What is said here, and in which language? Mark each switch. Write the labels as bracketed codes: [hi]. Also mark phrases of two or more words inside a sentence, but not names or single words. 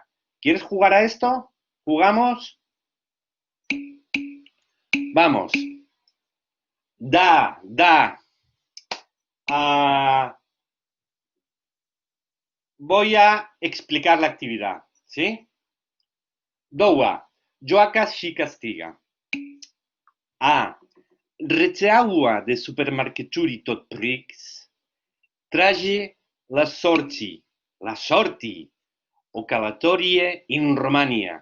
[es] ¿Quieres jugar a esto? ¿Jugamos? Vamos. Voy a explicar la actividad, ¿sí? [ro] Doua, joaca și castiga. A. Rețeaua de supermarketuri tot prix trage la sorti o calatorie in Romania.